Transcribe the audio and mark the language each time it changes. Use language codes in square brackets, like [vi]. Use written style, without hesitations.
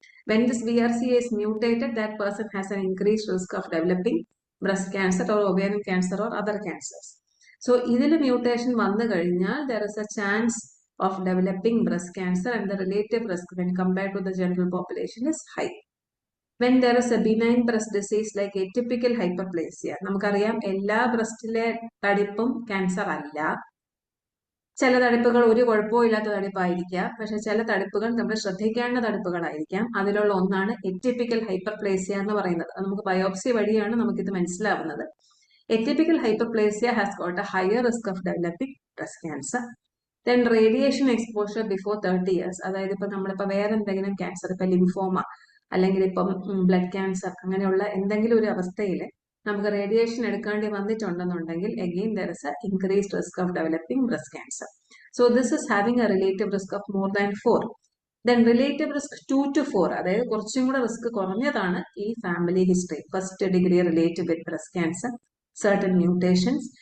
[en] When this BRCA is mutated, that person has an increased risk of developing breast cancer or ovarian cancer or other cancers. So, [ml] ഇതിൽ mutation വന്നു കഴിഞ്ഞാൽ [en] there is a chance of developing breast cancer, and the relative risk when compared to the general population is high. When there is a benign breast disease like atypical hyperplasia, [ml] നമുക്കറിയാം എല്ലാ ബ്രസ്റ്റിലെ തടിപ്പും cancer അല്ല. ചില തടിപ്പുകൾ ഒരു കുഴപ്പവും ഇല്ലാത്ത തടിപ്പായിരിക്കാം, പക്ഷെ ചില തടിപ്പുകൾ നമ്മൾ ശ്രദ്ധിക്കേണ്ട തടിപ്പുകളായിരിക്കാം. അതിലുള്ള ഒന്നാണ് എറ്റിപ്പിക്കൽ ഹൈപ്പർപ്ലേസിയ എന്ന് പറയുന്നത്. നമുക്ക് ബയോപ്സി വഴിയാണ് നമുക്കിത് മനസ്സിലാവുന്നത്. [en] Atypical hyperplasia has got a higher risk of developing breast cancer. Then radiation exposure before 30 years. [ml] അതായത് ഇപ്പൊ നമ്മളിപ്പോ വേറെ എന്തെങ്കിലും ക്യാൻസർ, ഇപ്പൊ ലിംഫോമ അല്ലെങ്കിൽ ഇപ്പം ബ്ലഡ് ക്യാൻസർ അങ്ങനെയുള്ള എന്തെങ്കിലും ഒരു അവസ്ഥയിൽ നമുക്ക് റേഡിയേഷൻ എടുക്കേണ്ടി വന്നിട്ടുണ്ടെന്നുണ്ടെങ്കിൽ [en] again there is a increased risk of developing breast cancer. So this is having a relative risk of more than 4. Then relative risk 2 to 4, [ml] അതായത് കുറച്ചും കൂടെ റിസ്ക് കുറഞ്ഞതാണ് ഈ family history. [en] First degree related with breast cancer, certain mutations.